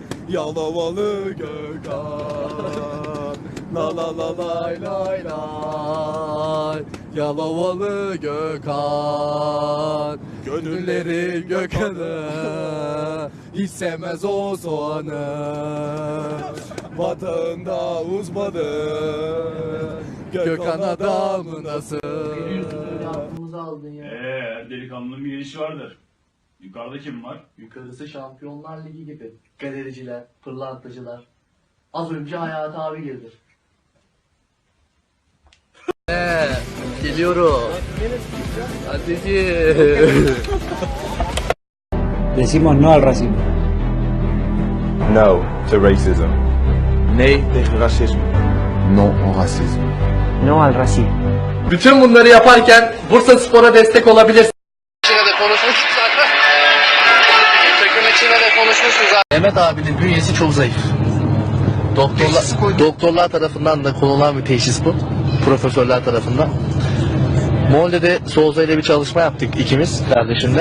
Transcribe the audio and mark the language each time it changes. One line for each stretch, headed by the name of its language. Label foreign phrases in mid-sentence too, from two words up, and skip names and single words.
Turkish: Yalovalı Gökhan. La la la lay lay lay. Yalovalı Gökhan. Gönülleri Gökhan'ı hiç sevmez o soğanı. Batağında uzmanı Gökhan adamı nasıl? Aklımızı aldın ya. Her delikanlının bir gelişi vardır. Yukarıda kim var? Yukarısı Şampiyonlar Ligi gibi. Galericiler, pırlantacılar. Az önce Hayat abi girdi. Geliyorum. Hadi.
Spanish: Decimos no al racismo.
English: No to racism. Ney? Racism.
French: No au racisme.
Spanish: No al racismo.
Turkish: Bütün bunları yaparken Bursa Spor'a destek olabilirsin. Mehmet abinin bünyesi çok zayıf. Doktorlar tarafından da konulan bir teşhis bu. Profesörler tarafından. Molde'de Souza ile bir çalışma yaptık ikimiz kardeşimle.